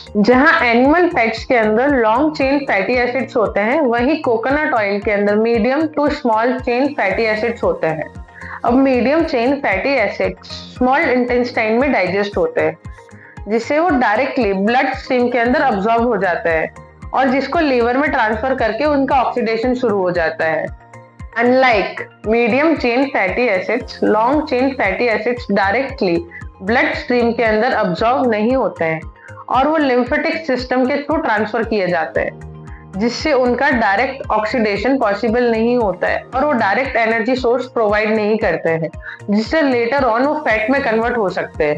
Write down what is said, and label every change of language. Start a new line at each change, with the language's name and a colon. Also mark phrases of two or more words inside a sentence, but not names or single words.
Hindi: जहां
English: animal fats
Hindi: के अंदर
English: long chain fatty acids
Hindi: होते हैं, वहीं
English: coconut oil
Hindi: के अंदर
English: medium to small chain fatty acids
Hindi: होते हैं। अब
English: medium chain fatty acids small intestine
Hindi: में डाइजेस्ट होते हैं, जिससे वो
English: directly blood stream
Hindi: के अंदर अब्सॉर्ब हो जाते हैं और जिसको लीवर में ट्रांसफर करके उनका ऑक्सीडेशन शुरू हो जाता है।
English: Unlike medium chain fatty acids, long chain fatty acids directly blood stream
Hindi: के अंदर अब्सॉर्ब नहीं होते हैं और वो
English: lymphatic system
Hindi: के
English: through transfer
Hindi: किए जाते हैं, जिससे उनका
English: direct oxidation possible
Hindi: नहीं होता है और वो
English: direct energy source provide
Hindi: नहीं करते हैं, जिससे
English: later on
Hindi: वो फैट में कन्वर्ट हो सकते हैं।